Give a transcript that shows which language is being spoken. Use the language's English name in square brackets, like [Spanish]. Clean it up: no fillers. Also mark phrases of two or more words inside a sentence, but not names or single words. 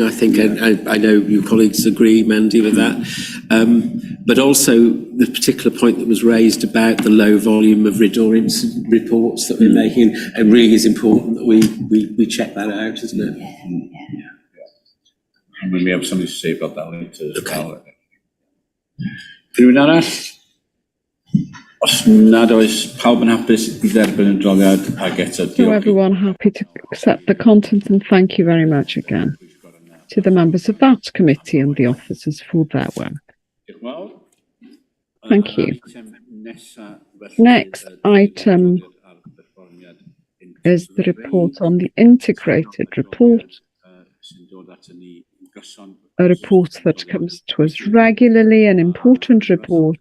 [English] I think I know your colleagues agree, Mandy, with that. But also the particular point that was raised about the low volume of RIDDOR incident reports that we're making. It really is important that we check that out, isn't it? And we may have something to say about that later as well. [Welsh] Rhywun arall? Os nad oes pawb yn hapus I dderbyn y adroddiad ag eto [English] So everyone happy to accept the content, and thank you very much again to the members of that committee and the officers for their work. Thank you. Next item is the report on the integrated report, a report that comes to us regularly, an important report.